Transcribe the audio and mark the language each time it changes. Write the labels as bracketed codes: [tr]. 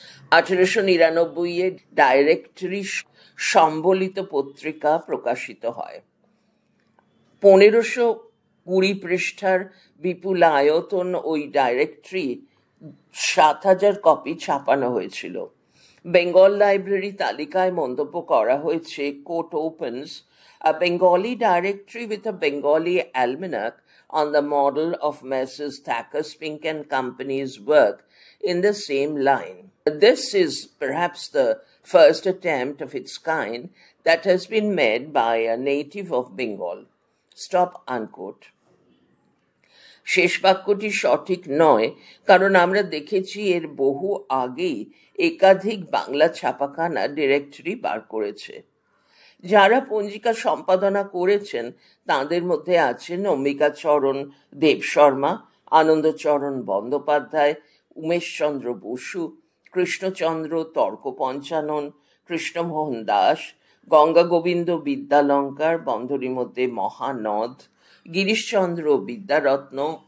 [bn] 1899 directory সম্বলিত পত্রিকা প্রকাশিত হয়। 1520 পৃষ্ঠার বিপুল আয়তন ওই ডাইরেক্টরি 7000 কপি ছাপানো হয়েছিল। বেঙ্গল লাইব্রেরি তালিকায় মন্তব্য করা হয়েছে, coat [en] opens, a Bengali directory with a Bengali almanac on the model of Messrs. Thacker, Spink and Company's work in the same line. This is perhaps the first attempt of its kind that has been made by a native of Bengal. Stop unquote. [bn] শেষ বাক্যটি সঠিক নয়, কারণ আমরা দেখেছি এর বহু আগেই একাধিক বাংলা ছাপাখানা ডিরেক্টরি বার করেছে। যারা পঞ্জিকা সম্পাদনা করেছেন তাদের মধ্যে আছেন অম্বিকাচরণ দেবশর্মা, আনন্দচরণ বন্দ্যোপাধ্যায়, উমেশচন্দ্র বসু, কৃষ্ণচন্দ্র তর্ক পঞ্চানন, কৃষ্ণমোহন দাস, গঙ্গা গোবিন্দ বিদ্যালঙ্কার বন্ধনীর মধ্যে মহানদ, গিরিশচন্দ্র বিদ্যারত্ন,